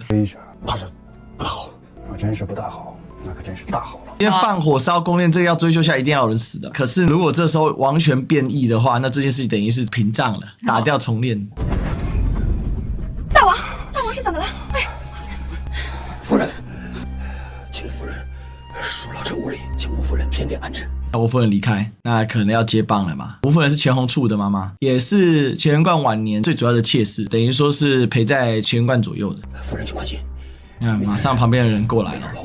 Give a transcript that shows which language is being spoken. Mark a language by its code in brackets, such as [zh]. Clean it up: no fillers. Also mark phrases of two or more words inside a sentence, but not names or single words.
[zh] 怕是不大好。要真是不大好，那可真是大好了。因為放火燒宮殿，這個要追究下來，一定要有人死的。可是如果這時候王權變異的話，那這件事情等於是屏障了，打掉重練。大王是怎麼了？哎，夫人，請夫人恕老臣無禮，請吳夫人偏殿安置。吳夫人離開，那可能要接棒了嘛。吳夫人是錢弘處的媽媽，也是乾元觀晚年最主要的妾室，等於說是陪在乾元觀左右的。夫人請關心。你看，馬上旁邊的人過來了。